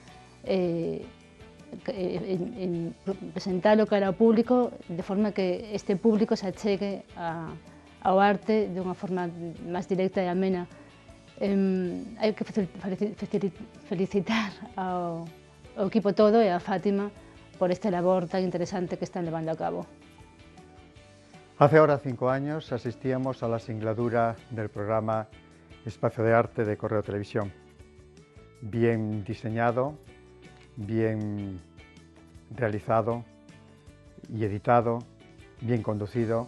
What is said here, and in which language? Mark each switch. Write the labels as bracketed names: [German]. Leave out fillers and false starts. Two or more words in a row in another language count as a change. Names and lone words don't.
[Galician] presentalo cara ao público, de forma que este público se achegue ao arte de unha forma máis directa e amena. Hai que felicitar ao equipo todo e a Fátima por esta labor tan interesante que están levando a cabo. [Spanish] Hace ahora 5 años asistíamos a la singladura del programa Espacio de Arte de Correo Televisión. Bien diseñado, bien realizado y editado, bien conducido.